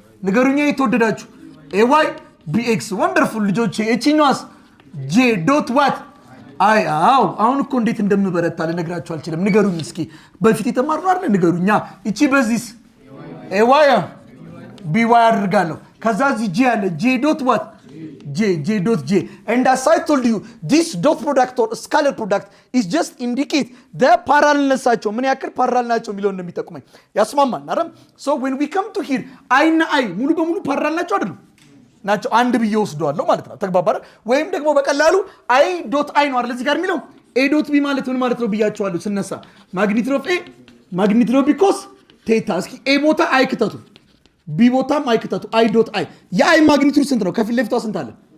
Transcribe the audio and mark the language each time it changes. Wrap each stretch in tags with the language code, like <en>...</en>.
<am>ንገሩኛ የተወደዳችሁ። ay bx ወንደርፉል ልጆቼ። እቺኛዋስ j ዶት what i አሁን እኮ እንዴት እንደምበረታ ልነግራችሁ አልችልም። ንገሩኝ እስኪ በፊት የተማርነው አይደል? ንገሩኛ። እቺ በዚህስ ay by አድርጋለሁ። ከዛ እዚህ j አለ j ዶት what j dot j.</am> <en>And as I told you, this dot product or scalar product is just indicate the parallelነሳቸው</en> <am>ምን ያክል ፓራል ናቸው የሚለውን ነው የሚጠቁመኝ። ያስማማል አይደል?</am> <en>So when we come to here</en> <am>i እና i ሙሉ በሙሉ ፓራል ናቸው አይደለም? ናቸው። አንድ ብዬ ወስደዋለሁ ማለት ነው። ተግባባረ? ወይም ደግሞ በቀላሉ i dot i ነው አይደል እዚህ ጋር የሚለው? a dot b ማለት ምን ማለት ነው ብያቸዋለሁ ስነሳ። ማግኒቱድ ኦፍ a ማግኒቱድ ኦፍ b cos theta። እስኪ a ቦታ i ክተቱ፣ b ቦታም i ክተቱ። i dot i የi ማግኒቱድ ስንት ነው? ከፊት ለፊቷ ስንት አለ?</am>